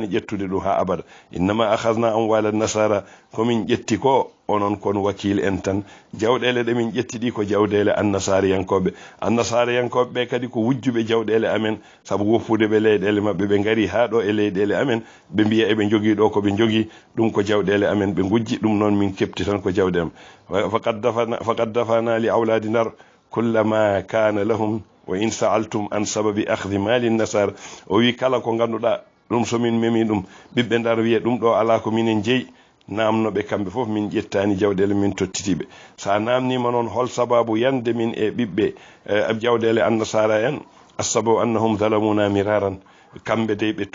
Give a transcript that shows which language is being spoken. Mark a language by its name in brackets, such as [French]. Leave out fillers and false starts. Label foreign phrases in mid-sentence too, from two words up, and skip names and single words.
[Fula] ƴettude ɗum ha abada [Arabic] إنما أخذنا أموال النصارى [Fula] komin ƴetti ko onon kon wakil en tan jawɗele ɗe min ƴetti ɗi ko jawɗele annasariyankoɓe ɓe kadi ko wujjuɓe jawɗele amen saabu woppude ɓe leyɗele mabɓe ɓe gari ha ɗo e leyɗele amen ɓe mbiya eɓe jogui ɗo koɓe jogui ɗum ko jawɗele amen ɓe gujji ɗum noon min kepti tan ko jawɗe am [Arabic] فقد دفعنا لأولاد Ndar كلما كان لهم وإن سألتم عن سبب أخذ مال النصارى [Fula] o wi kala ko ganduɗa ɗum somin memi ɗum ɓiɓɓe Ndar wiye ɗum ɗo ala ko minen jeeyi namnoɓe kamɓe fof min ƴettani jawɗele min tottitiɓe sa namnima noon hol sababu yande min e ɓiɓɓe jawɗele annasara en [Arabic] السبب أنهم ظلمونا مرارا [Fula] kamɓe dey ɓe